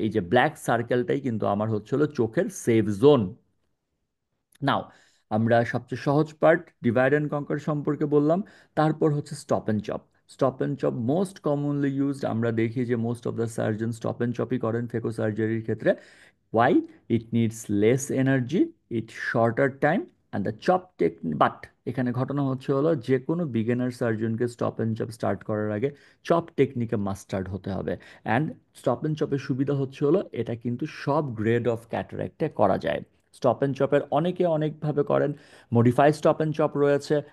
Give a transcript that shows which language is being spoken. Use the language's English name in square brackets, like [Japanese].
[Bangla] এই যে ব্ল্যাক সার্কেলটাই কিন্তু আমার হচ্ছে হলো চোখের সেফ জোন। নাও, আমরা সবচেয়ে সহজ পার্ট ডিভাইড অ্যান্ড কনকার সম্পর্কে বললাম। তারপর হচ্ছে stop and chop. Stop and chop most commonly used, আমরা দেখি যে most of the surgeon stop and চপই করেন ফেকো সার্জারির ক্ষেত্রে। [English] Why? It needs less energy, it shorter time, and the chop technique. [Bangla] But এখানে ঘটনা হচ্ছে হলো, যে কোনো beginner সার্জনকে stop and chop start করার আগে চপ টেকনিকে মাস্টার্ড হতে হবে। অ্যান্ড স্টপ অ্যান্ড চপের সুবিধা হচ্ছে হলো, এটা কিন্তু সব গ্রেড অফ ক্যাটারাক্টে করা যায়। স্টপ অ্যান্ড চপের অনেকে অনেকভাবে করেন। মডিফাই স্টপ অ্যান্ড চপ রয়েছে।